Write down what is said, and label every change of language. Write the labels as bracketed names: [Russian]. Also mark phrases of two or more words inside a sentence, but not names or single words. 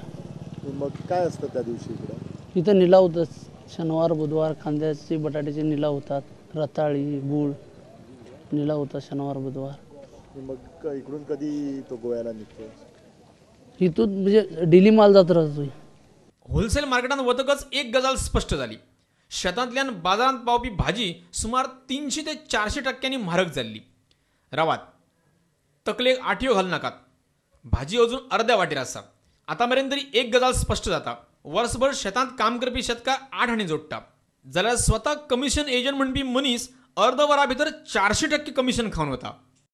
[Marathi] मग काय असतं त्या दिवशी इकडं? इथं निलाव होतात. शनिवार बुधवार कांद्याचे बटाट्याचे निलाव होतात. रताळी, गूळ निलाव होतात शनिवार बुधवार. मग इकडून कधी तो गोव्याला निघतो? इथून म्हणजे डेली माल जात राहतोय. [Konkani] होलसेल मार्केटात वतकच एक गजाल स्पष्ट झाली. शेतांतल्यान बाजारात पावपी भाजी सुमार 300 ते 400% म्हारग जाल्ली. रावात, तकलेक आटयो घाल नाकात. भाजी अजून अर्ध्या वाटेर आसा. आतां मेरेन तरी एक गजाल स्पष्ट जाता. वर्सभर शेतांत काम करपी शेतकार 8 आणे जोडटा जाल्यार स्वता [English] commission agent [Konkani] म्हणपी मनीस अर्द वरा भितर 400% कमिशन खावन वता.